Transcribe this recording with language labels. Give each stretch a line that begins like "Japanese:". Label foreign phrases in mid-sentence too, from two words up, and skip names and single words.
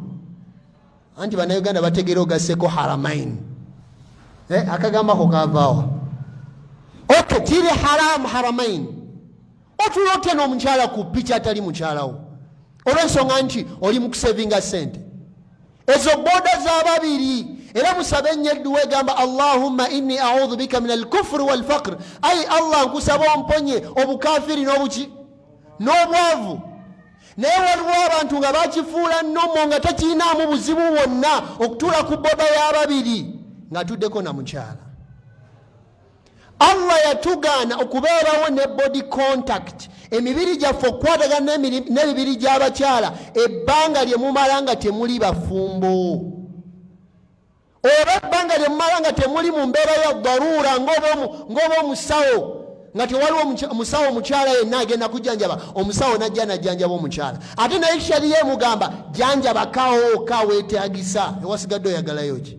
Ganda: Anti bannayuganda bategeera ogasseko haramaini, akagamba ako kaavaawa. Okay, kiri haramu haramaini. Otula otya n'omukyala ku picha atali mukyalawo olw'ensonga nti oli mu kusevinga ssente ezo booda z'ababiri. Era musabe ennyo edduwa egamba
Arabic: اللهم إني أعوذ بك من الكفر والفقر,
Ganda: ayi Allah nkusaba omponye obukafiri n'obwavu. Naye waliwo abantu nga bakifuula nnomo nga tekiinaamu buzibu bwonna okutuula ku booda y'ababiri ng'atuddeko na mukyala. Allah yatugaana okubeerawo ne
English: body contact,
Ganda: emibiri gyaffe okukwatagana n'emibiri gy'abakyala ebbanga lye mumala nga temuli bafumbo, oba ebbanga lye mumala nga temuli mu mbeera ya daruura ng'oba omusawo, nga tewaliwo omusawo omukyala yenna agenda kujjanjaba, omusawo najja najjanjaba omukyala, ate naye shariya emugamba janjaba kawoka weetagisa, ewasigadde oyagalayo ki?